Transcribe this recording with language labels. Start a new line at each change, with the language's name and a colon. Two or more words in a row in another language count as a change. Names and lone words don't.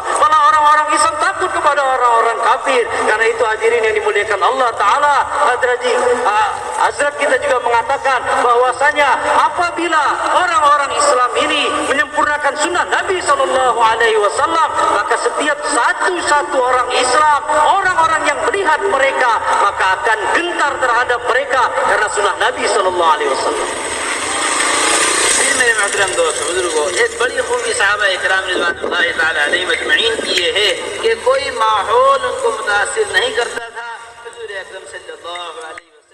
Indonesian: Malah orang-orang Islam takut kepada orang-orang kafir. Karena itu hadirin yang dimuliakan
Arabic: الله تعالى,
Indonesian: Hazrat kita juga mengatakan bahwasanya apabila orang-orang Islam ini menyempurnakan sunnah Nabi SAW, maka setiap satu orang Islam, orang-orang yang melihat mereka, maka akan gentar terhadap mereka karena sunnah Nabi SAW.
Urdu: میرے محترم دوست بزرگوں، ایک بڑی خوبی صحابہ اکرام
Arabic: رضوان الله تعالى عليهم أجمعين
Urdu: کی یہ ہے کہ کوئی ماحول ان کو متاثر نہیں کرتا تھا. حضور اکرم
Arabic: صلى الله عليه